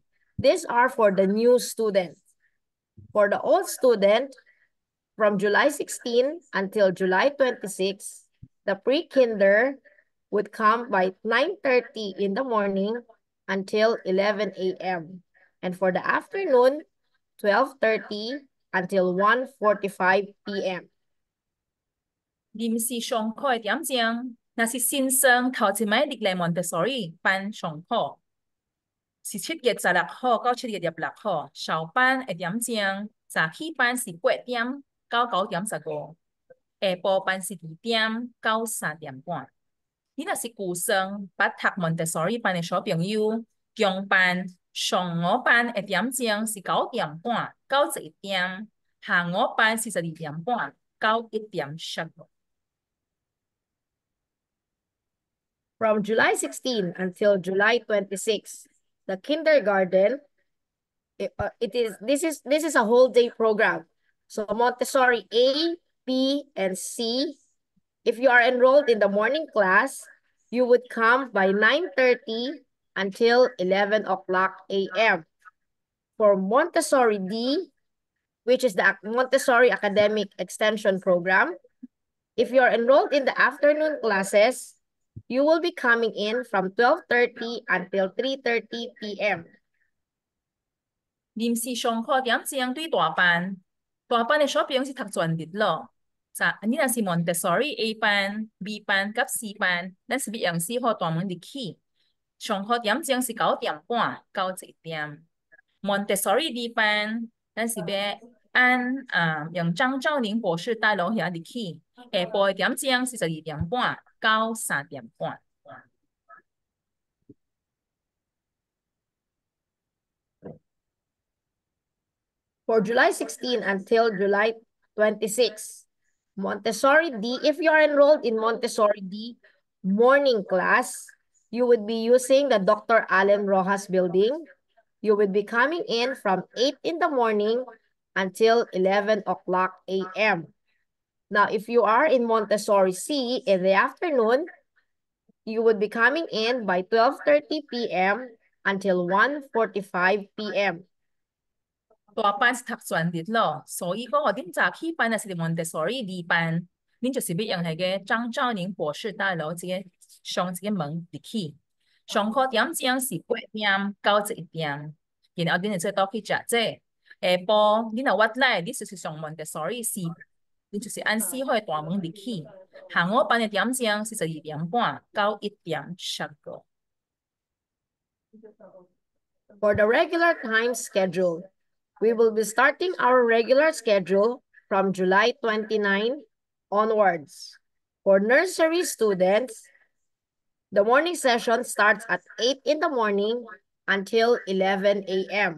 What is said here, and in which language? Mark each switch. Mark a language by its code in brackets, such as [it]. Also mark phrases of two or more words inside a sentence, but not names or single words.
[en] These are for the new students. For the old student, from July 16 until July 26, the pre-kinder would come by 9:30 in the morning until 11 a.m. And for the afternoon, 12:30 until 1:45 p.m. [nan] 臨時上課的點鐘，若是新生頭一擺入來 Montessori 班上課，是7月16號到7月16號，上班的點鐘，早起班是8點到9點15，下晡班是2點到3點半。你若是舊生，捌讀 Montessori 班的小朋友，中班、 上午班的點鐘是9點半到11點，下午班是12點半到1點15。 [en] From July 16 until July 26, the kindergarten, this is a whole day program. So Montessori A, B, and C, if you are enrolled in the morning class, you would come by 9:30 until 11 o'clock a.m. For Montessori D, which is the Montessori Academic Extension Program, if you are enrolled in the afternoon classes, you will be coming in from 12:30 until 3:30 p.m. [nan] 臨時上課點鐘對大班，大班的小朋友是讀全日咯。你若是 Montessori A 班、B 班及 C 班，咱是要用4號大門入去。上課點鐘是9點半到1點。Montessori D 班，咱是要用張兆寧博士帶路遐入去。下晡的點鐘是12點半到3點半。 [en] For July 16 until July 26, Montessori D, if you are enrolled in Montessori D morning class, you would be using the Dr. Allen Rojas building. You would be coming in from 8 in the morning until 11 o'clock a.m. Now, if you are in Montessori C in the afternoon, you would be coming in by 12:30 p.m. until 1:45 p.m. [nan] 大班是讀全日咯，所以講恁早起班是 Montessori D 班，恁就是要用那個張兆寧博士大樓上這個門入去。上課點鐘是8點到1點，然後恁就再倒去食這。下晡恁若屈來，恁就是上 Montessori C，恁就是按4號大門入去。下午班的點鐘是12點半到1點15。 [en] For the regular time schedule, we will be starting our regular schedule from July 29 onwards. For nursery students, the morning session starts at 8 in the morning until 11 a.m.